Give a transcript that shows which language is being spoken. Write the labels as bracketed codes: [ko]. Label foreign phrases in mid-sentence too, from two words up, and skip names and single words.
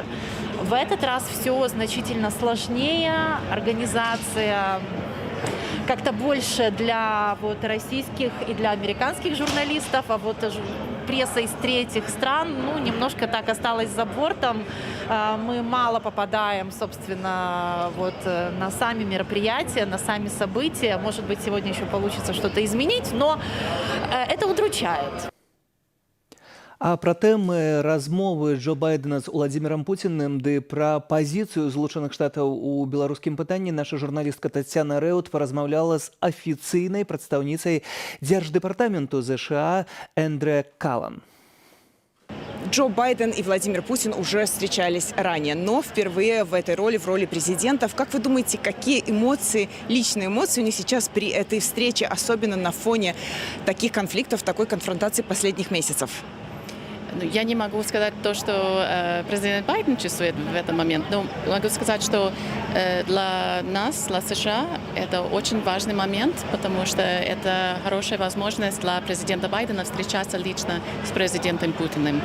[ru] В этот раз все значительно сложнее, организация как-то больше для вот российских и для американских журналистов, а вот пресса из третьих стран, ну, немножко так осталась за бортом. Мы мало попадаем, собственно, вот на сами мероприятия, на сами события. Может быть, сегодня еще получится что-то изменить, но это удручает. [be] А пра тэмы размовы Джо Байдена з Владзімірам Пуціным ды пра пазіцыю Злучаных Штатаў у беларускім пытанні наша журналістка Тацяна Рэут паразмаўляла з афіцыйнай прадстаўніцай Дзярждэпартаменту ЗША Эндрэ Каллан. [ru] Джо Байден и Владимир Путин уже встречались ранее, но впервые в этой роли, в роли президентов. Как вы думаете, какие эмоции, личные эмоции у них сейчас при этой встрече, особенно на фоне таких конфликтов, такой конфронтации последних месяцев? Я не могу сказать то, что президент Байден чувствует в этот момент, но могу сказать, что для нас, для США, это очень важный момент, потому что это хорошая возможность для президента Байдена встречаться лично с президентом Путиным.